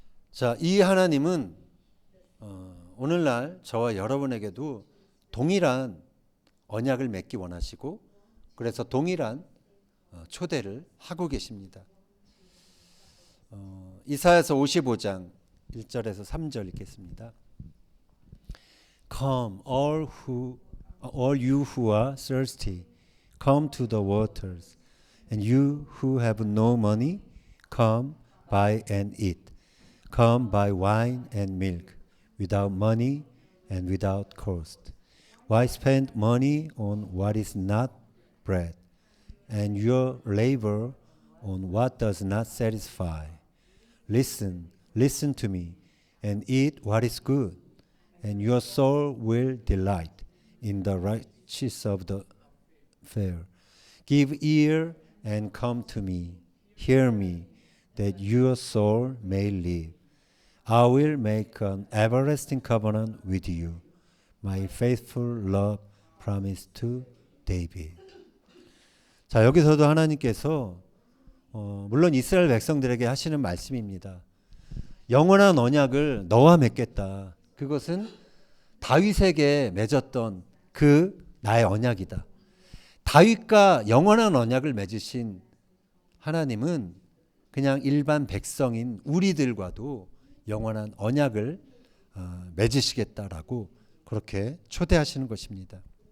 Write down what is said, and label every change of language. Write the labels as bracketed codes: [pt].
[ko] 자, 이 하나님은 오늘날 저와 여러분에게도 동일한 언약을 맺기 원하시고 그래서 동일한 초대를 하고 계십니다. 이사야서 55장 1절에서 3절 읽겠습니다. [en] Come, all you who are thirsty, come to the waters, and you who have no money, come buy and eat. Come buy wine and milk, without money and without cost. Why spend money on what is not bread, and your labor on what does not satisfy? Listen to me, and eat what is good, and your soul will delight in the riches of the fair. Give ear and come to me. Hear me, that your soul may live. I will make an everlasting covenant with you, my faithful love promised to David. [ko] 자, 여기서도 하나님께서 물론 이스라엘 백성들에게 하시는 말씀입니다. 영원한 언약을 너와 맺겠다. 그것은 다윗에게 맺었던 그 나의 언약이다. 다윗과 영원한 언약을 맺으신 하나님은 그냥 일반 백성인 우리들과도 영원한 언약을 맺으시겠다라고 그렇게 초대하시는 것입니다.